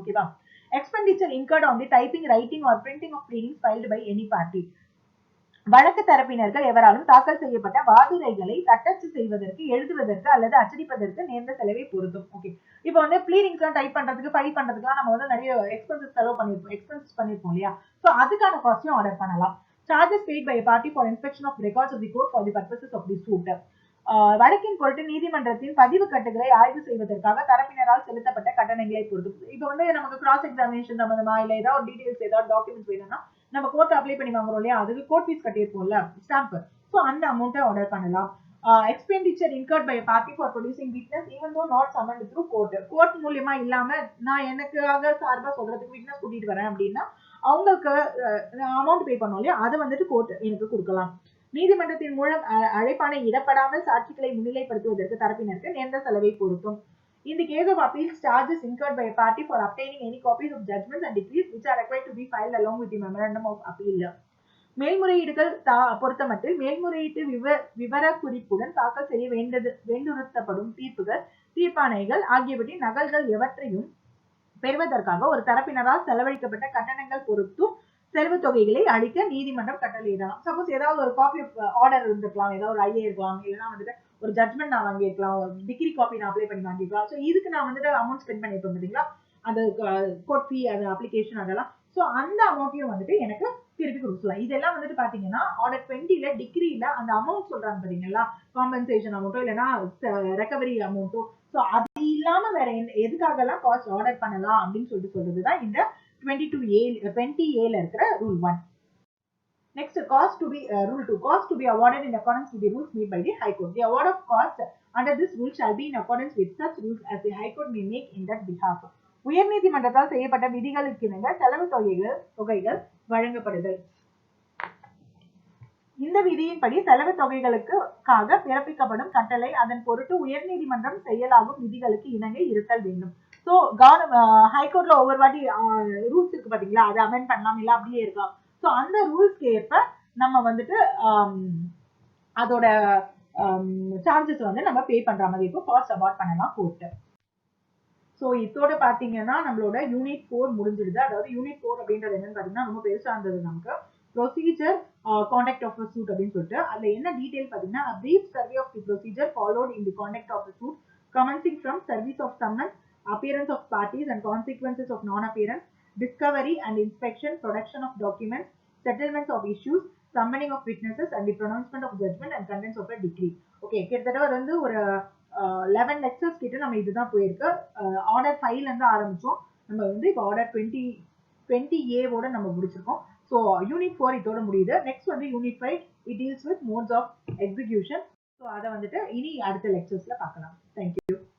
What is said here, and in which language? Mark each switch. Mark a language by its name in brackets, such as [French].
[Tamil] ஓகேவா? [English] Expenditure incurred on the typing, writing or printing of pleadings filed by any party. [Tamil] வழக்கு தரப்பினர்கள் எவராலும் தாக்கல் செய்யப்பட்ட வாதுரைகளை தட்டச்சு செய்வதற்கு, எழுதுவதற்கு அல்லது அச்சடிப்பதற்கு நேர்ந்த செலவை பொருத்தும். ஓகே, இப்போ வந்து ப்ளீடிங்ஸ் எல்லாம் டைப் பண்றதுக்கு, ஃபைல் பண்றதுக்குலாம் நம்ம வந்து நிறைய எக்ஸ்பென்சஸ் செலவு பண்ணிருப்போம் இல்லையா? ஸோ அதுக்கான காஸ்டையும் ஆர்டர் பண்ணலாம். [English] Charges paid by party for inspection of records of the court for the purposes of the suit. [Tamil] வழக்கின் பொருட்டு நீதிமன்றத்தின் பதிவு கட்டுகளை ஆய்வு செய்வதற்காக தரப்பினரால் செலுத்தப்பட்ட கட்டணங்களை பொறுத்து. இப்போ வந்து நமக்கு கிராஸ் எக்ஸாமினேஷன் சம்பந்தமா இல்ல ஏதாவது டீடைல்ஸ் ஏதாவது டாக்குமெண்ட்ஸ் வேணும்னா நம்ம கோர்ட் அப்ளை பண்ணி வாங்குறோம் இல்லையா, அதுக்கு கோர்ட் ஃபீஸ் கட்டியிருப்போம்ல, ஸ்டாம்ப். ஸோ அந்த அமௌண்ட்டை ஆர்டர் பண்ணலாம். [English] Expenditure incurred by a party for producing witness even though not summoned through court. [Tamil] Court மூலியமா இல்லாம நான் எனக்காக சார்பா சொல்றதுக்கு விட்னஸ் கூட்டிட்டு வரேன் அப்படின்னா அவங்களுக்கு அமௌண்ட் பே பண்ணோம் இல்லையா, அதை வந்துட்டு கோர்ட் எனக்கு கொடுக்கலாம். நீதிமன்றத்தின் மூலம் அழைப்பானை இடப்படாமல் சாட்சிகளை முன்னிலைப்படுத்துவதற்கு தரப்பினருக்கு நேர்ந்த செலவை பொருத்தும். [English] In the case of appeals, charges incurred by a party for obtaining any copies of judgments and decrees which are required to be filed along with the memorandum of appeal. [Tamil] மேல்முறையீடுகள் பொறுத்தமட்டில் மேல்முறையீட்டு விவர குறிப்புடன் தாக்கல் செய்ய வேண்டுறுத்தப்படும் தீர்ப்புகள், தீர்ப்பாணைகள் ஆகியவற்றின் நகல்கள் எவற்றையும் பெறுவதற்காக ஒரு தரப்பினரால் செலவழிக்கப்பட்ட கட்டணங்கள் பொறுத்தும் செலவு தொகைகளை அளிக்க நீதிமன்றம் கட்டளையிடலாம். சப்போஸ் ஏதாவது ஒரு காப்பி ஆர்டர் இருந்திருக்கலாம், ஏதாவது ஒரு ஐஏ இருக்கலாம், இல்லைன்னா வந்துட்டு ஒரு ஜட்மெண்ட் நான் வாங்கியிருக்கலாம், டிகிரி காப்பி நான் அப்ளை பண்ணி வாங்கிக்கலாம். ஸோ இதுக்கு நான் வந்துட்டு அமௌண்ட் ஸ்பெண்ட் பண்ணிருப்பேன் பார்த்தீங்களா, அந்த கோர்ட் ஃபீ, அந்த அப்ளிகேஷன் அதெல்லாம். ஸோ அந்த அமௌண்ட்டையும் வந்துட்டு எனக்கு திருப்பி கொடுக்கலாம். இதெல்லாம் வந்துட்டு பாத்தீங்கன்னா ஆர்டர் 20ல டிகிரியில அந்த அமௌண்ட் சொல்றாங்க பாத்தீங்களா, காம்பன்சேஷன் அமௌண்ட்டோ இல்லைன்னா ரெக்கவரி அமௌண்ட்டோ. ஸோ அது இல்லாம வேற எதுக்காக எல்லாம் காஸ்ட் ஆர்டர் பண்ணலாம் அப்படின்னு சொல்றதுதான் இந்த 20Aல இருக்கிற rule 1. [English] Next, cost to be rule 2. Cost to be awarded in accordance with the rules made by the High Court. The award of cost under this rule shall be in accordance with such rules as the High Court may make in that behalf. [Tamil] உயர்நீதிமன்றத்தால் செய்யப்பட்ட விதிகளுக்கு இணங்க செலவு தொகைகள் வழங்கப்படுதல். இந்த விதியின்படி செலவு தொகைகளுக்காக பிறப்பிக்கப்படும் கட்டளை அதன் பொருட்டு உயர்நீதிமன்றம் செயலாகும் விதிகளுக்கு இணங்க இருத்தல் வேண்டும். ஸோ ஹைகோர்ட்ல ஒவ்வொரு வாட்டி ரூல்ஸ் இருக்கு பாத்தீங்களா, அதை அமெண்ட் பண்ணலாம் இல்ல அப்படியே இருக்கலாம். ஸோ அந்த ரூல்ஸ்க்கு ஏற்ப நம்ம வந்துட்டு அதோட சார்ஜஸ் வந்து நம்ம பே பண்ற மாதிரி இருக்கும். காஸ்ட் அவார்ட் பண்ணலாம் கோர்ட். ஸோ இதோட பாத்தீங்கன்னா நம்மளோட யூனிட் 4 முடிஞ்சிடுது. அதாவது யூனிட் 4 அப்படின்றது என்னன்னு பாத்தீங்கன்னா ரொம்ப பெருசா இருந்தது நமக்கு. [English] procedure conduct of suit [Tamil] அப்படின்னு சொல்லிட்டு அதுல என்ன டீடைல் பாத்தீங்கன்னா [English] brief survey of the procedure followed in the conduct of the suit commencing from service of summons, appearance of parties and consequences of non-appearance, discovery and inspection, production of documents, settlements of issues, summoning of witnesses and the pronouncement of judgment and contents of a decree. [Tamil] Okay, கிட்டத்தட்ட வந்து ஒரு 11 lectures கிட்ட நம்ம இதுதான் போயிருக்கு. Order 5ல இருந்து ஆரம்பிச்சோம். நம்ம வந்து இப்போ ஆர்டர் 20A ஓட நம்ம முடிச்சிருக்கோம். ஸோ யூனிட் 4 இதோட முடியுது. நெக்ஸ்ட் வந்து unit 5 [English] It deals with modes of execution. [Tamil] So அதை வந்துட்டு இனி அடுத்த லெக்சர்ஸ்ல பார்க்கலாம். தேங்க்யூ.